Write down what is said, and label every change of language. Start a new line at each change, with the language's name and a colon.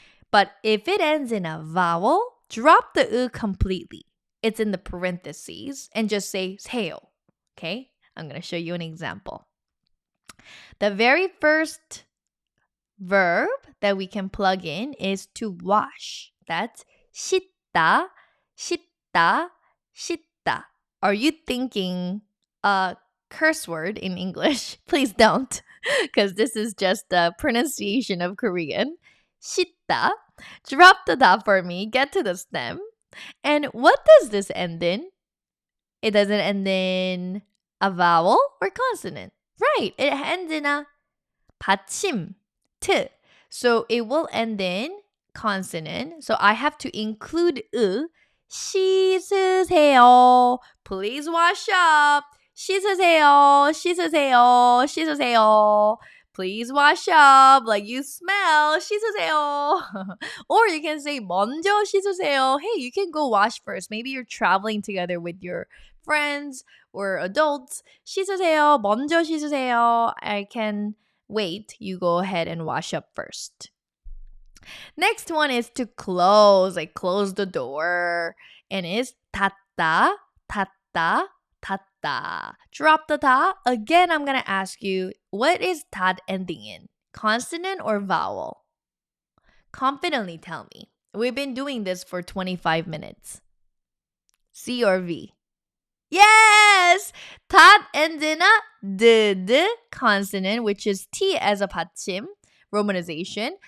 English: But if it ends in a vowel, drop the 으 completely. It's in the parentheses and just say 세요. Okay? I'm going to show you an example. The very first verb that we can plug in is to wash.
Korean: That's 씻다, 씻다, 씻다.
English: Are you thinking a curse word in English? Please don't, because this is just the pronunciation of Korean. 씻다. Drop the da for me. Get to the stem. And what does this end in? It doesn't end in a vowel or consonant. Right. It ends in a 받침, t. So it will end in consonant. So I have to include 씻으세요. Please wash up. 씻으세요. 씻으세요. 씻으세요. Please wash up. Like you smell.
Korean: 씻으세요.
English: Or you can say 먼저 씻으세요. Hey, you can go wash first. Maybe you're traveling together with your friends or adults.
Korean: 씻으세요. 먼저 씻으세요. I can wait.
English: You go ahead and wash up first. Next one is to close, like close the door.
Korean: And it's 닫다, 닫다, 닫다.
English: Drop the 다. Again, I'm going to ask you, what is 닫 ending in? Consonant or vowel? Confidently tell me. We've been doing this for 25 minutes. C or V? Yes! 닫 ends in a d consonant, which is T as a 받침, romanization.